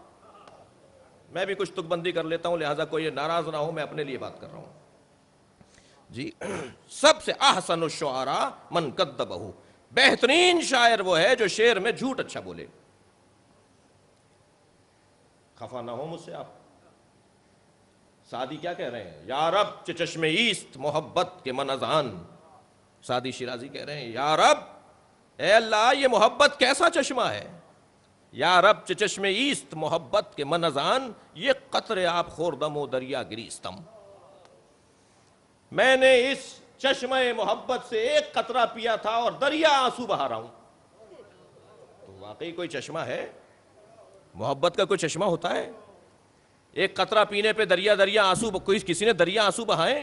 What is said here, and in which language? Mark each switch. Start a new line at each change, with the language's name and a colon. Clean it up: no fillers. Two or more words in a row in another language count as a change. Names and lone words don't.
Urdu: میں بھی کچھ تک بندی کر لیتا ہوں، لہٰذا کوئی ناراض نہ ہو، میں اپنے لیے بات کر رہا ہوں جی۔ سب سے
Arabic: احسن الشعراء من کذبہ،
Urdu: بہترین شاعر وہ ہے جو شعر میں جھوٹ اچھا بولے۔ خفا نہ ہو مجھ سے آپ، سعدی کیا کہہ رہے ہیں؟
Persian: یا رب چه چشم ایست محبت کے من از آن۔
Urdu: سعدی شیرازی کہہ رہے ہیں
Arabic: یا رب،
Urdu: اے اللہ یہ محبت کیسا چشمہ ہے،
Persian: یا رب چه چشم ایست محبت کے من از آن، یہ قطر آب خوردم و دریا گریستم.
Urdu: میں نے اس چشمہ محبت سے ایک قطرہ پیا تھا اور دریا آنسو بہا رہا ہوں. تو واقعی کوئی چشمہ ہے؟ محبت کا کوئی چشمہ ہوتا ہے؟ ایک قطرہ پینے پہ دریا دریا آنسو، کوئی کسی نے دریا آنسو بہائے؟